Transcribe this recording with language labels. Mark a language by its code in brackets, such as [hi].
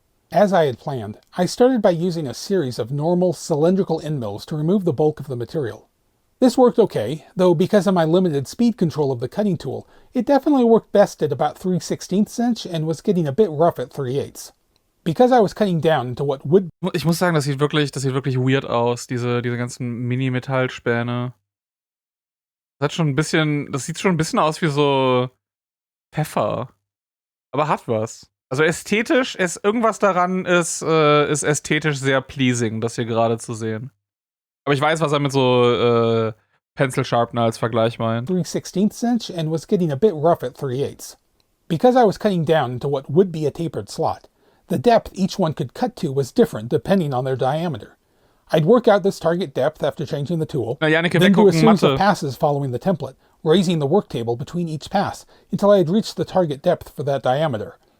[en] As I had planned, I started by using a series of normal cylindrical end mills to remove the bulk of the material. This worked okay, though because of my limited speed control of the cutting tool, it definitely worked best at about 3/16 inch and was getting a bit rough at 3/8. Because I was cutting down into what would... [de] Ich muss sagen, das sieht wirklich weird aus, diese ganzen Mini-Metallspäne. Das sieht schon ein bisschen aus wie so Pfeffer. Aber hat was. Also ästhetisch irgendwas daran ist ästhetisch sehr [en] pleasing, [de] das hier gerade zu sehen. Aber ich weiß, was er mit so Pencil Sharpener als Vergleich meint. [en] 3/16 inch and was getting a bit rough at 3/8. Because I was cutting down into what would be a tapered slot, the depth each one could cut to was different depending on their diameter. I'd work out this target depth after changing the tool, [de] Na, Janneke, [en] then do a series [de] Mathe. [en] of passes following the template, raising the work table between each pass until I had reached the target depth for that diameter.